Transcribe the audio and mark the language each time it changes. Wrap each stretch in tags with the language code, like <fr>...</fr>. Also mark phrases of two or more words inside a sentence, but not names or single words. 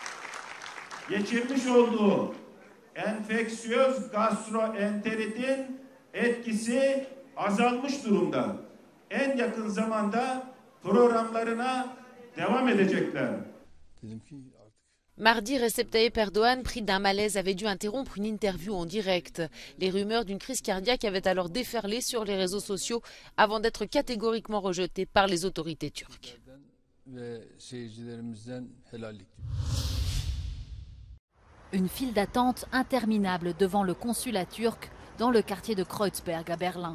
<tr>Geçirmiş olduğu enfeksiyöz gastroenteritin etkisi azalmış durumda. En yakın zamanda programlarına devam edecekler.</tr> <fr>Mardi, Recep Tayyip Erdogan, pris d'un malaise, avait dû interrompre une interview en direct. Les rumeurs d'une crise cardiaque avaient alors déferlé sur les réseaux sociaux avant d'être catégoriquement rejetées par les autorités turques. Une file d'attente interminable devant le consulat turc dans le quartier de Kreuzberg à Berlin.</fr>